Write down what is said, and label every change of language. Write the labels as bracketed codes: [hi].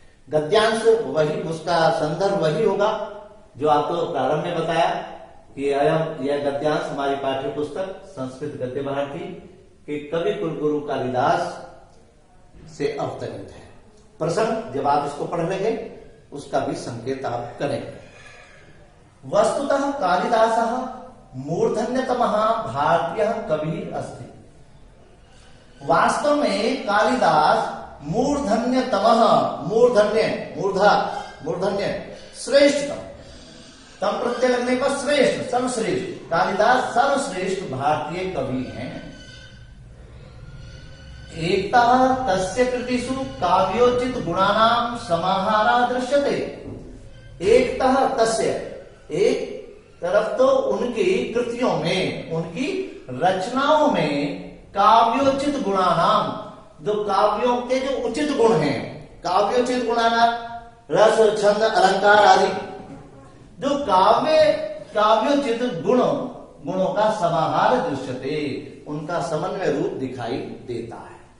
[hi] गद्यांश वही, उसका संदर्भ वही होगा जो आपको प्रारंभ में बताया कि यह गद्यांश हमारी पाठ्य पुस्तक संस्कृत गद्य भारती के कवि कुलगुरु कालिदास से अवतरित है। प्रसंग जब आप इसको पढ़ लेंगे उसका भी संकेत आप करेंगे। [sa] वस्तुतः कालिदासः मूर्धन्यतमः भारतीय कवि अस्ति। [hi] वास्तव में कालिदास मूर्धन्यतमः, मूर्धन्य श्रेष्ठतम, तम प्रत्यय लगने पर श्रेष्ठ, सर्वश्रेष्ठ, कालिदास सर्वश्रेष्ठ भारतीय कवि हैं। [sa] एकतः तस्य कृतिषु काव्योचित गुणानां समाहारा दृश्यते। एकतः तस्य, [hi] एक तरफ तो उनकी कृतियों में, उनकी रचनाओं में [sa] काव्योचित गुणानाम, [hi] जो काव्यों के जो उचित गुण हैं, काव्योचित गुणानाम रस छंद अलंकार आदि, जो काव्योचित गुणों का समाहार दृश्यते, उनका समन्वय रूप दिखाई देता है।